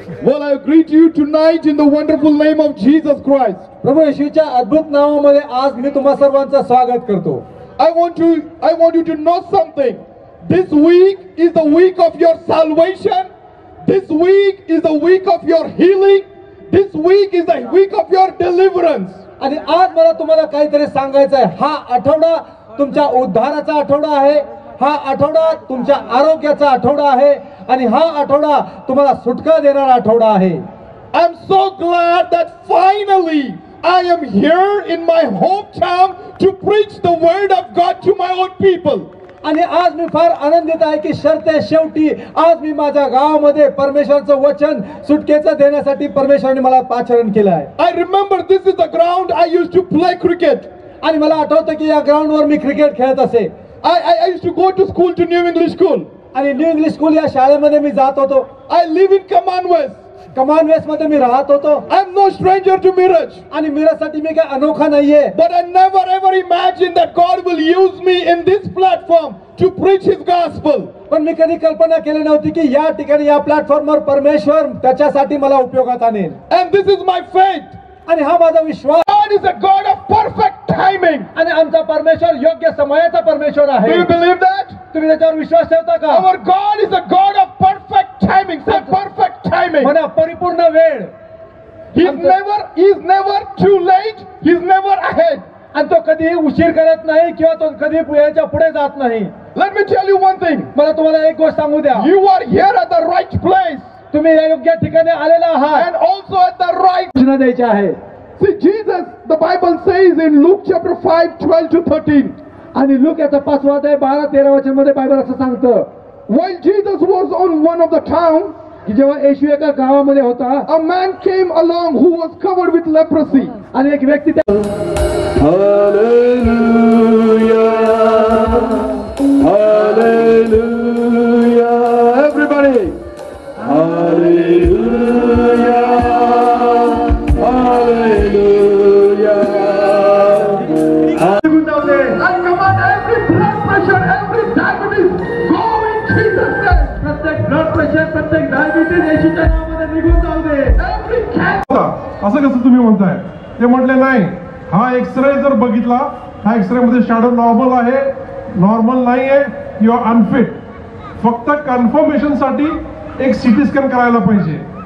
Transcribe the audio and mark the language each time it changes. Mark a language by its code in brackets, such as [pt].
[en] Well, I greet you tonight in the wonderful name of Jesus Christ. [mr] प्रभू येशूच्या अद्भुत नावामध्ये आज मी तुम्हा सर्वांचं स्वागत करतो. [en] I want you to know something. This week is the week of your salvation. This week is the week of your healing. This week is the week of your deliverance. [mr] आणि आज मला तुम्हाला काहीतरी सांगायचं आहे. हा आठवडा तुमच्या उद्धाराचा आठवडा आहे. हा आठवडा तुमच्या आरोग्याचा आठवडा आहे आणि हा आठवडा तुम्हाला सुटका देणारा आठवडा आहे. [en] I'm so glad that finally I am here in my hometown to preach the word of God to my own people. [mr] आणि आज मी फार आनंदित आहे की शेवटी आज मी माझ्या गावामध्ये परमेश्वराचं वचन सुटकेचं देण्यासाठी परमेश्वराने मला पाचारण केलं आहे. [en] I remember this is the ground I used to play cricket. [mr] आणि मला आठवतं की या ग्राउंडवर मी क्रिकेट खेळत असे. [en] I used to go to school, to New English School. [mr] आणि न्यू इंग्लिश स्कूल या शाळेमध्ये मी जात होतो. [en] I live in Commonwealth. [mr] कमानवेस मध्ये मी राहत होतो. [en] I'm no stranger to Miraj. [mr] आणि मिरासाठी मी काय अनोखा नाहीये. [en] But I never ever imagined that God will use me in this platform to preach His gospel. [mr] पण मी कधी कल्पना केली नव्हती की या ठिकाणी या प्लॅटफॉर्मवर परमेश्वर त्याच्यासाठी मला उपयोगात आणेल. [en] And this is my faith. [mr] आणि हा माझा विश्वास. [en] God is a God of perfect timing. [mr] आणि आमचा परमेश्वर योग्य समयाचा परमेश्वर [en] Do [mr] आहे. [en] you believe that? [mr] तुम्ही त्याच्यावर विश्वास ठेवता का? [en] Our God is a God of perfect timing. Say perfect timing. [mr] म्हणा परिपूर्ण वेळ. [en] He's never too late. He's never ahead. [mr] आणि तो कधी उशीर करत नाही किंवा तो कधी याच्या पुढे जात नाही. [en] Let me tell you one thing. [mr] मला तुम्हाला एक गोष्ट सांगू द्या. [en] You are here at the right place. [mr] तुम्ही या योग्य ठिकाणी आलेला आहात. [en] And also at the right. [mr] सूचना द्यायची आहे. [en] See, Jesus, the Bible says in Luke chapter 5, 12 to 13. [mr] आणि लूक याचा 5वा अध्याय 12-13 वचन मध्ये बायबल असं सांगतं. [en] While Jesus was on one of the town, [mr] की जेव्हा येशू एका गावामध्ये होता, [en] a man came along who was covered with leprosy. [mr] आणि एक व्यक्ती त्या [en] Everybody. And come on, every blood pressure, every diabetes, go in Jesus' name. [mr] प्रत्येक ब्लड प्रेशर, प्रत्येक डायबिटीज येशूच्या नावामध्ये निघून जाऊ दे. [en] Every cancer. [mr] असं कसं तुम्ही म्हणताय? ते म्हटले नाही, हा एक्सरे जर बघितला, हा एक्सरे मध्ये शॅडो नॉर्मल आहे, नॉर्मल नाही आहे, [en] You are unfit. [mr] फक्त कन्फर्मेशन साठी एक सिटी स्कॅन करायला पाहिजे.